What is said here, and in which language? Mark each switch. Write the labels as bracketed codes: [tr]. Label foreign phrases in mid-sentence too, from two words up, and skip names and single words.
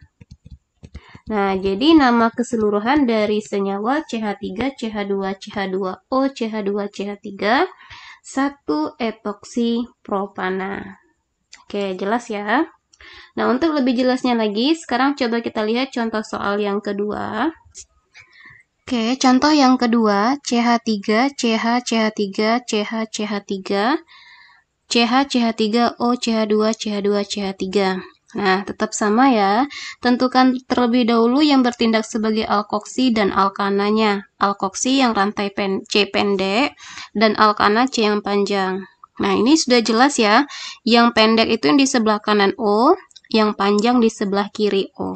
[id] Nah, jadi nama keseluruhan dari senyawa CH3, CH2, CH2O, CH2, CH3 1 etoksi propana. Oke, jelas ya? Nah, untuk lebih jelasnya lagi, sekarang coba kita lihat contoh soal yang kedua. Oke, contoh yang kedua, CH3, CH, CH3, CH, CH3, CH, CH3, O, CH2, CH2, CH3. Nah, tetap sama ya. Tentukan terlebih dahulu yang bertindak sebagai alkoksi dan alkananya. Alkoksi yang rantai C pendek dan alkana C yang panjang. Nah, ini sudah jelas ya. Yang pendek itu yang di sebelah kanan O, yang panjang di sebelah kiri O.